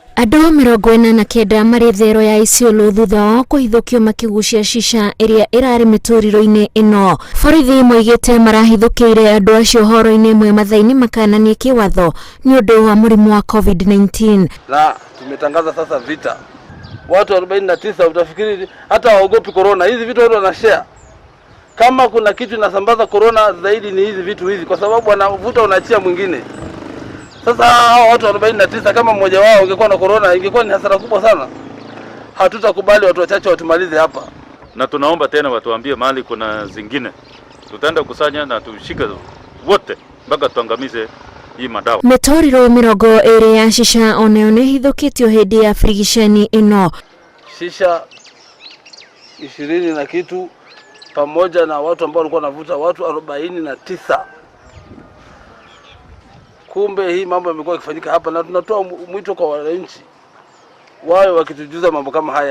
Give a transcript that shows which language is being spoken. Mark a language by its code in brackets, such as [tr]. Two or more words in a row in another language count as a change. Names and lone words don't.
[ki] Andũ 49 marĩ thero ya Isiolo thutha wa kũhithũkio makĩgucia shisha ĩrĩa ĩrarĩ mĩtũrĩro-inĩ ĩno. Borithi moigĩte marahithũkĩire andũ acio horo-inĩ ĩmwe mathaini makananie kĩwatho nĩ ũndũ wa mũrimũ wa COVID-19. [sw] Na tumetangaza sasa vita. Watu 49 utafikiri hata waogopi corona. Hizi vitu watu wanashare. Kama kuna kitu inasambaza corona zaidi ni hizi vitu hizi, kwa sababu wanavuta unaachia mwingine. Sasa hao watu 49 kama mmoja wao ungekuwa na corona ingekuwa ni hasara kubwa sana. Hatutakubali watu wachache watumalize hapa. Na tunaomba tena watuambie mahali kuna zingine. Tutaenda kusanya na tushike wote mpaka tuangamize hii madawa. [ki] Mĩtũrĩro 20 ya shisha onayo nĩ hithũkĩtio hĩndĩ ya frigisheni ĩno. [sw] Shisha 20 na kitu pamoja na watu ambao walikuwa wanavuta watu 49. Kumbe hii mambo yamekuwa yakifanyika hapa, na tunatoa mwito kwa wananchi wao wakitujuza mambo kama haya.